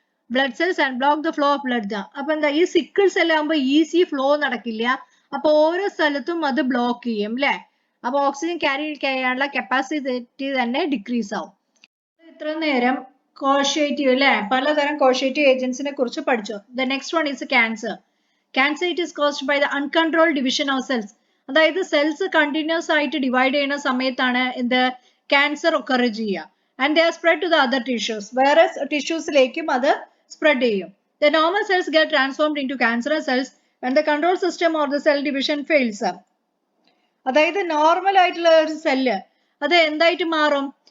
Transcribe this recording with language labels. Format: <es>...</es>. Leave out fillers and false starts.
<en>Blood cells and block the flow of blood.</en> <ml>അപ്പൊ എന്താ, ഈ സിക്കിൾ സെൽ ആകുമ്പോൾ ഈസി ഫ്ലോ നടക്കില്ല. അപ്പൊ ഓരോ സ്ഥലത്തും അത് ബ്ലോക്ക് ചെയ്യും അല്ലെ. അപ്പൊ ഓക്സിജൻ ക്യാരി ചെയ്യാനുള്ള കപ്പാസിറ്റി തന്നെ ഡിക്രീസ് ആവും. ഇത്ര നേരം കോഷേറ്റീവ് അല്ലെ, പലതരം കോഷേറ്റീവ് ഏജൻസിനെ കുറിച്ച് പഠിച്ചു.</ml> <en>The next one is cancer. Cancer it is caused by the uncontrolled division of cells.</en> <ml>അതായത് സെൽസ് കണ്ടിന്യൂസ് ആയിട്ട് ഡിവൈഡ് ചെയ്യുന്ന സമയത്താണ് എന്ത് ക്യാൻസർ ഒക്കർ ചെയ്യുക.</ml> <en>and they are spread to the other tissues,</en> <ml>വേറെ ടിഷ്യൂസിലേക്കും അത് സ്പ്രെഡ് ചെയ്യും.</ml> <en>The normal cells get transformed into cancerous cells when the control system or the cell division fails.</en> <ml>അതായത് normal ആയിട്ടുള്ള ഒരു സെല്ല് അത് എന്തായിട്ട് മാറും?</ml>